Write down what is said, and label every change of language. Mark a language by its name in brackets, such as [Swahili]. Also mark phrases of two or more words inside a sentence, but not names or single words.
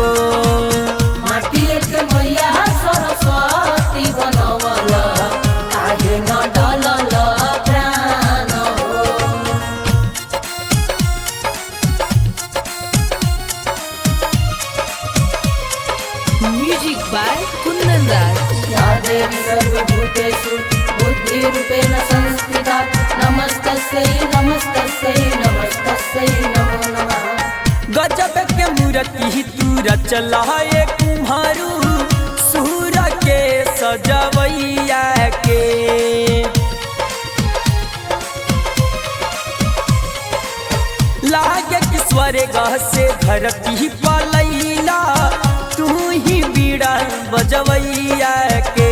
[Bhojpuri] माटिए के मैया सरस्वती बनवला काहे न डलल प्राण हो। [English] Music by Kundan Das. [Sanskrit] या देवी सर्वभूतेषु बुद्धिरूपेण संस्थिता नमस्तस्यै नमस्तस्यै नमस्तस्यै नमो नमः। [Bhojpuri] गजब के मूर्ति तू रचला ये कुम्हारू सूर के सजवैया के। लागे कि स्वर्ग से धरती पलैला तू ही बीड़ा बजवैया के।